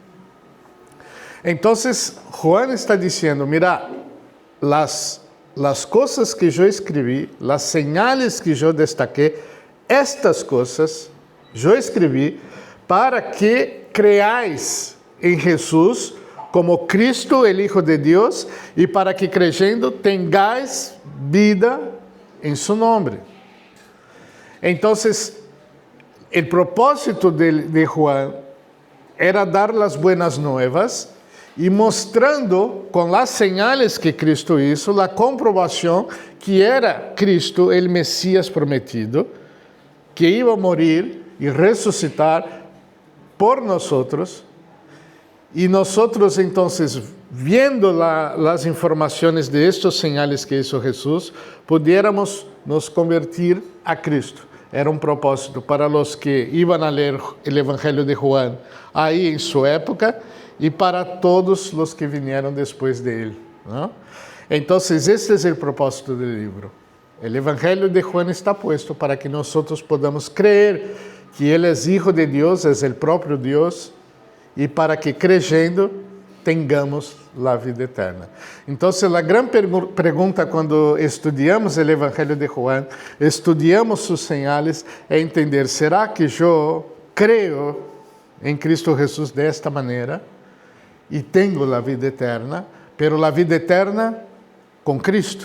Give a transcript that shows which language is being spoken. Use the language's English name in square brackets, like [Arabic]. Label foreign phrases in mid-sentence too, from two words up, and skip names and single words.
[Spanish] Entonces, Juan está diciendo, mira, las cosas que yo escribí, las señales que yo destaqué, estas cosas yo escribí para que creáis en Jesús como Cristo, el Hijo de Dios, y para que creyendo tengáis vida en su nombre. Entonces, el propósito de Juan era dar las buenas nuevas [Portuguese] e mostrando com as [Spanish] señales que Cristo hizo, [Portuguese] a comprovação que era Cristo, o Messias prometido, que ia morir e ressuscitar por nós. E nós, então, vendo as informações de estes [Spanish] señales que hizo Jesus, [Portuguese] pudiéramos nos convertir a Cristo. Era um propósito para os que iam a ler o Evangelho de Juan aí em sua época, e para todos os que vieram depois dele, ¿no? Então, este é o propósito do livro. O Evangelho de Juan [Spanish] está puesto [Portuguese] para que nós podamos crer que ele é Hijo de Deus, é o próprio Deus, e para que [Spanish] creyendo tengamos [Portuguese] a vida eterna. Então, a grande pergunta quando estudamos o Evangelho de Juan, estudamos suas señales, é entender, será que eu creio em Cristo Jesus desta maneira? E tenho a vida eterna, pero a vida eterna com Cristo.